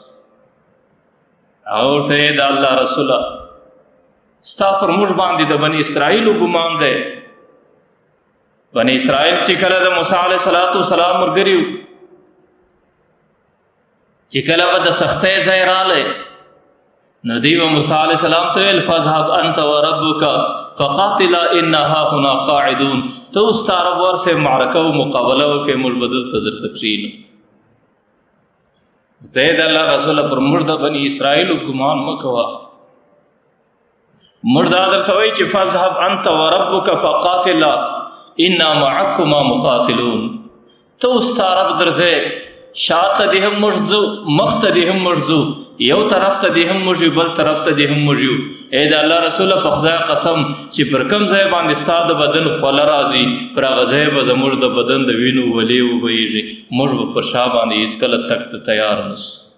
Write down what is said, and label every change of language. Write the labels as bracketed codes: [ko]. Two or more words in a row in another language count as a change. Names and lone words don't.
[ps] هغه ورته یې د الله رسوله ستا پر موږ باندې د بني اسرائیلو ګمان دی. بني اسرائیل چې کله د موسی [ar] علیه السلام [ps] ملګري وو، چې کله به د سختۍ ځای رالی نو دوی به موسی [ar] علیه السلام [ps] ته ویل [ar] فاذهب انت وربک فقاتلا انا هاهنا قاعدون. [ps] ته اوس ستا رب ورسې معرکه او مقابله وکړې، موږ به دلته درته کښېنو. ته د الله رسوله پر موږ د بني اسرائیلو ګمان مه کوه. موږ دا درته وایي چې [ar] فاذهب انت وربک فقاتلا انا معکما مقاتلون. [ps] ته اوس ستا رب درځې، شاته دې هم موږ ځو، مخ ته دې هم موږ ځو، یو طرف ته دې هم موږ یو، بل طرف ته دې هم موږ یو. ای د الله رسوله په خدای قسم چې پر کوم ځای باندې ستا د بدن خوله راځي پر هغه ځای به زموږ د بدن د وینو ولې وبهیږي، موږ به پر شا باندې هېڅکله تګ ته تیار نه سو.